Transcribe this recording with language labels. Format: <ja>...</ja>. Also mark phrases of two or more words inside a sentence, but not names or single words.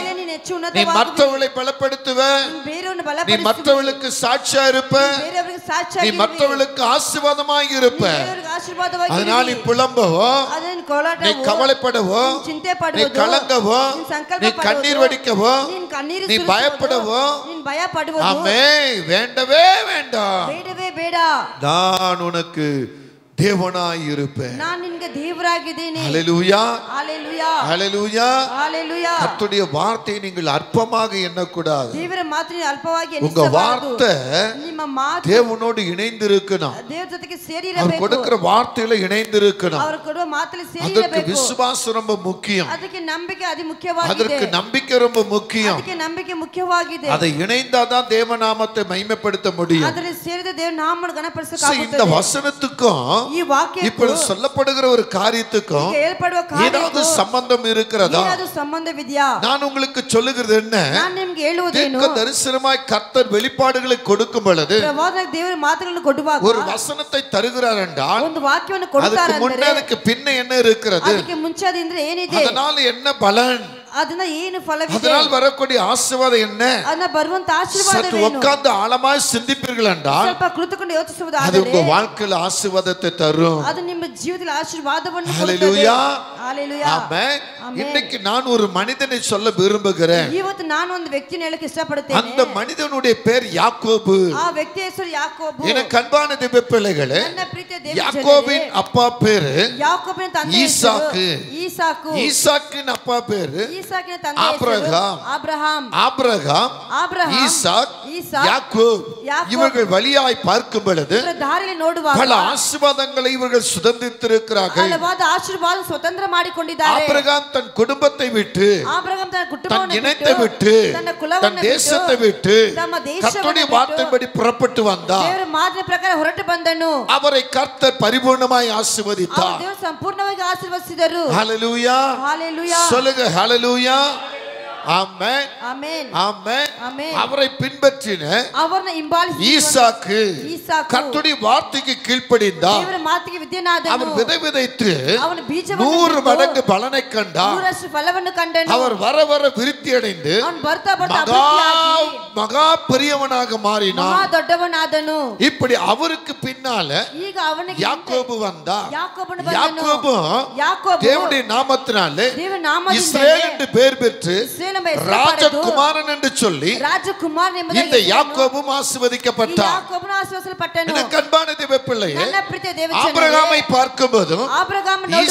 <kn>ಮೇಲೆ ನೀನು ಹೆಚ್ಚು</kn> <ta>நீ</ta> <kn>ಉನ್ನತವಾಗುವಿ,</kn> <ta>மற்றவர்களை பலப்படுத்துவ,</ta> <kn>ನೀನು ಬೇರೆಯವರನ್ನು</kn> <ta>நீ</ta> <kn>ಬಲಪಡಿಸುವಿ,</kn> <ta>மற்றவர்களுக்கு சாட்சியா இருப்ப,</ta> <kn>ಬೇರೆಯವರಿಗೆ</kn> <ta>நீ</ta> <kn>ಸಾಕ್ಷಿಯಾಗಿರುವಿ,</kn> <ta>மற்றவர்களுக்கு ஆசீர்வாதமாய் இருப்ப.</ta> <kn>ಬೇರೆಯವರಿಗೆ ಆಶೀರ್ವಾದವಾಗಿರುವಿ.</kn> <ta>அதனால் நீ புலம்பவோ,</ta> <kn>ಅದನ್ನು ಕೋಲಾಟವೋ,</kn> <ta>நீ கவலைப்படவோ,</ta> <kn>ನೀನು ಚಿಂತೆ</kn> <ta>நீ</ta> <kn>ಪಡುವುದು,</kn> <ta>கலங்கவோ,</ta> <kn>ನೀನು ಸಂಕಲ್ಪ</kn> <ta>நீ</ta> <kn>ಪಡುವುದು,</kn> <ta>கண்ணீர் வடிக்கவோ,</ta> <kn>ನೀನು ಕಣ್ಣೀರು</kn> <ta>நீ</ta> <kn>ಸುರಿಸುವುದು,</kn> <ta>பயப்படவோ,</ta> <kn>ನೀನು ಭಯ ಪಡುವುದು</kn> <ta>ஆமே வேண்டவே வேண்டாம்.</ta> <kn>ಬೇಡವೇ ಬೇಡ.</kn> <ta>நான் உனக்கு தேவனாய் இருப்பேன்.</ta> <kn>நான் ನಿನಗೆ ದೇವರಾಗಿದ್ದೇನೆ.</kn> <ta>ஹalleluya ஹalleluya ஹalleluya ஹalleluya. கர்த்தருடைய வார்த்தையை நீங்கள் அற்பமாக எண்ணக்கூடாது.</ta> <kn>ದೇವರ ಮಾತನ್ನು ಅಲ್ಪವಾಗಿ</kn> <ta>உங்க</ta> <kn>ಎಣಿಸಬಾರದು.</kn> <ta>வார்த்தை</ta> <kn>ನಿಮ್ಮ ಮಾತು</kn> <ta>தேவனோடு இணைந்து இருக்கணும்.</ta> <kn>ದೇವರ ಜೊತೆಗೆ</kn> <ta>அவர்</ta> <kn>ಸೇರಿರಬೇಕು.</kn> <ta>கொடுக்கிற வார்த்தையில இணைந்து இருக்கணும்.</ta> <kn>ಅವರು ಕೊಡುವ ಮಾತಲ್ಲಿ</kn> <ta>அதற்கு</ta> <kn>ಸೇರಿರಬೇಕು.</kn> <ta>விசுவாசம் ரொம்ப முக்கியம்.</ta> <kn>ಅದಕ್ಕೆ ನಂಬಿಕೆ ಅತಿ ಮುಖ್ಯವಾಗಿದೆ.</kn> <ta>அதற்கு நம்பிக்கை ரொம்ப முக்கியம்.</ta> <kn>ಅದಕ್ಕೆ ನಂಬಿಕೆ ಮುಖ್ಯವಾಗಿದೆ.</kn> <ta>அதை இணைந்தாதான் தேவநாமத்தை மகிமைப்படுத்த முடியும்.</ta> <kn>ಅದರಲ್ಲಿ ಸೇರಿದ ದೇವರ ನಾಮವನ್ನು</kn> <ta>இந்த</ta> <kn>ಗಣಪಡಿಸಬೇಕಾಗುತ್ತದೆ.</kn> <ta>வசனத்துக்கும்</ta> <kn>ಈ ವಾಕ್ಯಕ್ಕೂ</kn> <ta>இப்பொழுது சொல்லப்படுகிற ஒரு காரியத்துக்கும்</ta> <kn>ಈಗ ಹೇಳ್ಪಡುವ</kn> <ta>ஏதாவது</ta> <kn>ಕಾರ್ಯಕ್ಕೂ</kn> <ta>சம்பந்தம் இருக்கிறதா?</ta> <kn>ಏನಾದರೂ ಸಂಬಂಧವಿದೆಯಾ?</kn> <ta>நான் உங்களுக்கு சொல்லுகிறது என்ன?</ta> <kn>ನಾನು ನಿಮಗೆ ಹೇಳುವುದೇನು?</kn> <ta>தீர்க்க தரிசனமாய் கர்த்தர் வெளிப்பாடுகளை கொடுக்கும் பொழுது</ta> <kn>ಪ್ರವಾದಕ ದೇವರ ಮಾತುಗಳನ್ನು ಕೊಡುವಾಗ</kn> <ta>ஒரு வசனத்தை தருகிறார் என்றால்</ta> <kn>ಒಂದು ವಾಕ್ಯವನ್ನು</kn> <ta>அதுக்கு</ta> <kn>ಕೊಡುತ್ತಾರೆ</kn> <ta>முன்னே</ta> <kn>ಅಂದರೆ</kn> <ta>அதுக்கு பின்ன என்ன இருக்கிறது?</ta> <kn>ಅದಕ್ಕೆ ಮುಂಚೆ ಅದಿಂದ್ರೆ ಏನಿದೆ?</kn> <ta>அதனால என்ன பலன்?</ta> <kn>ಅದನ್ನ ಏನು ಫಲವಿದೆ?</kn> <ta>அதனால் வரக்கூடிய ஆசீர்வாதம் என்ன?</ta> <kn>ಅದನ್ನ ಬರುವಂತ</kn> <ta>சற்று</ta> <kn>ಆಶೀರ್ವಾದವೇನು?</kn> <ta>உட்கார்ந்து ஆழமாய் சிந்திப்பீர்கள் என்றால்</ta> <kn>ಸ್ವಲ್ಪ ಕುಳಿತುಕೊಂಡು</kn> <ta>அது</ta> <kn>ಯೋಚಿಸುವುದಾದರೆ</kn> <ta>உங்க வாழ்க்கையில் ஆசீர்வாதத்தை தரும்.</ta> <kn>ಅದು ನಿಮ್ಮ ಜೀವಿತದಲ್ಲಿ ಆಶೀರ್ವಾದವನ್ನು ಕೊಡುತ್ತದೆ.</kn> <ta>ஹalleluya ஹalleluya. ஆமென். ஆமென். இன்னைக்கு நான் ஒரு மனிதனை சொல்ல விரும்புகிறேன்.</ta> <kn>ಇವತ್ತು ನಾನು ಒಂದು ವ್ಯಕ್ತಿಯನ್ನು ಹೇಳಕ್ಕೆ ಇಷ್ಟಪಡುತ್ತೇನೆ.</kn> <ta>அந்த மனிதனுடைய பேர் யாக்கோபு.</ta> <kn>ಆ ವ್ಯಕ್ತಿಯ ಹೆಸರು ಯಾಕೋಬು.</kn> <ta>எனக்கு அன்பான தேவ பிள்ளைகளே,</ta> <kn>ನನ್ನ ಪ್ರೀತಿಯ ದೇವ</kn> <ta>யாக்கோபின் அப்பா பேரு</ta> <kn>ಯಾಕೋಬನ ತಂದೆ</kn> <ta>ஈசாக்கு.</ta> <kn>ಈಸಾಕು.</kn> <ta>ஈசாக்கின் அப்பா பேரு</ta> <kn>ಈಸಾಕಿನ ತಂದೆ</kn> <ta>ஆபிரகாம்.</ta> <kn>ಅಬ್ರಹಾಂ.</kn> <ta>ஆபிரகாம், ஈசாக், யாக்கோப். யாக்கோப். இவர்கள் வழியாய் பார்க்கும் பொழுது</ta> <kn>ಇವರ ದಾರಿಯಲ್ಲಿ ನೋಡುವಾಗ</kn> <ta>பல ஆசீர்வாதங்களை இவர்கள் சுதந்திரித்திருக்கிறார்கள்.</ta> <kn>ಹಲವಾದ ಆಶೀರ್ವಾದ ಸ್ವತಂತ್ರ ಮಾಡಿಕೊಂಡಿದ್ದಾರೆ.</kn> <ta>ஆபிரகாம் தன் குடும்பத்தை விட்டு,</ta> <kn>ಅಬ್ರಹಾಂ ತನ್ನ</kn> <ta>தன்</ta> <kn>ಕುಟುಂಬವನ್ನು</kn> <ta>இனத்தை விட்டு,</ta> <kn>ತನ್ನ</kn> <ta>தன்</ta> <kn>ಕುಲವನ್ನು</kn> <ta>தேசத்தை விட்டு</ta> <kn>ತಮ್ಮ ದೇಶವನ್ನು</kn> <ta>கர்த்தருடைய</ta> <kn>ಬಿಟ್ಟು</kn> <ta>வார்த்தைப்படி புறப்பட்டு வந்தார்.</ta> <kn>ದೇವರ ಮಾತಿನ ಪ್ರಕಾರ ಹೊರಟು ಬಂದನು.</kn> <ta>அவரை கர்த்தர் பரிபூர்ணமாய்</ta> <kn>ಅವರು</kn> <ta>ஆசீர்வதித்தார்.</ta> <kn>ದೇವರು ಸಂಪೂರ್ಣವಾಗಿ ಆಶೀರ್ವದಿಸಿದರು.</kn> <ta>ஹalleluya ஹalleluya. சொல்லுங்க ஹalleluya. ஆமென்</ta> <kn>ಆಮೆನ್.</kn> <ta>ஆமென். ஆமென். அவரை பின்பற்றின</ta> <kn>ಅವರನ್ನ ಹಿಂಬಾಲಿಸಿ</kn> <ta>ஈசாக்கு</ta> <kn>ಈಸಾಕು</kn> <ta>கர்த்தருடைய வார்த்தைக்கு கீழ்ப்படிந்தார்.</ta> <kn>ದೇವರ ಮಾತಿಗೆ ವಿಧೇಯನಾದನು.</kn> <ta>அவர் விதை விதைத்து</ta> <kn>ಅವನು ಬೀಜವನ್ನು</kn> <ta>100 மடங்கு பலனை கண்டார்.</ta> <kn>100ರಷ್ಟು ಫಲವನ್ನು ಕಂಡನು.</kn> <ta>அவர் வர வர விருத்தி அடைந்து</ta> <kn>ಅವನು ಬರ್ತಾ ಬರ್ತಾ</kn> <ta>மகா</ta> <kn>ಅಭಿವೃದ್ಧಿಯಾಗಿ</kn> <ta>மகா பெரியவனாக</ta> <kn>ಮಹಾ</kn> <ta>மாறினார்.</ta> <kn>ದೊಡ್ಡವನಾದನು.</kn> <ta>இப்படி அவருக்கு பின்னால</ta> <kn>ಈಗ ಅವನಿಗೆ</kn> <ta>யாக்கோபு வந்தார்.</ta> <kn>ಯಾಕೋಬನು ಬಂದನು.</kn> <ta>யாக்கோபு</ta> <kn>ಯಾಕೋಬು</kn> <ta>தேவனுடைய நாமத்தினாலே</ta> <kn>ದೇವರ ನಾಮದಿಂದ</kn> <ta>இஸ்ரேல் என்று பெயர் பெற்று</ta> <kn>ಇಸ್ರೇಲ್ ಎಂಬ ಹೆಸರು ಪಡೆದು</kn> <ta>ராஜகுமாரன் என்று சொல்லி</ta> <kn>ರಾಜಕುಮಾರ ಎಂಬುದಾಗಿ</kn> <ta>இந்த</ta> <kn>ಹೆಸರನ್ನು</kn> <ta>யாக்கோபும் ஆசீர்வதிக்கப்பட்டார்.</ta> <kn>ಯಾಕೋಬನು ಆಶೀರ್ವದಿಸಲ್ಪಟ್ಟನು.</kn> <ta>எனக்கு அன்பான தேவ பிள்ளையே,</ta> <kn>ನನ್ನ ಪ್ರೀತಿಯ ದೇವಜನರೇ,</kn> <ta>ஆபிரகாமை பார்க்கும்போதும்</ta> <kn>ಆಬ್ರಹಾಮನ ನೋಡುವಾಗ</kn>